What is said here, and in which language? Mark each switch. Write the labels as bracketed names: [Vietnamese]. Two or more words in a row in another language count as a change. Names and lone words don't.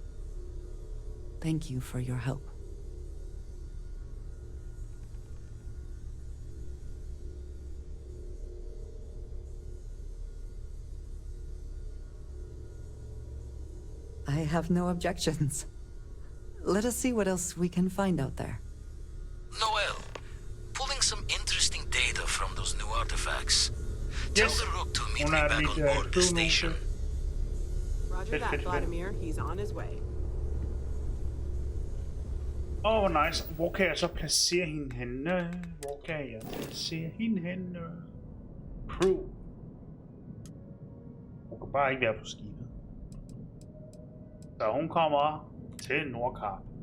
[English] Thank you for your help. I have no objections. Let us see what else we can find out there. Noel, pulling some interesting data from those new artifacts. Tell the Rook to meet me back on board the station. Roger that, Vladimir. He's on his way. [Danish] Hvor nice. Hvor kan jeg så placere hende henne? Hvor kan jeg placere hende henne? Crew. Hun kan bare ikke være på skibet. Så hun kommer til Nordkap.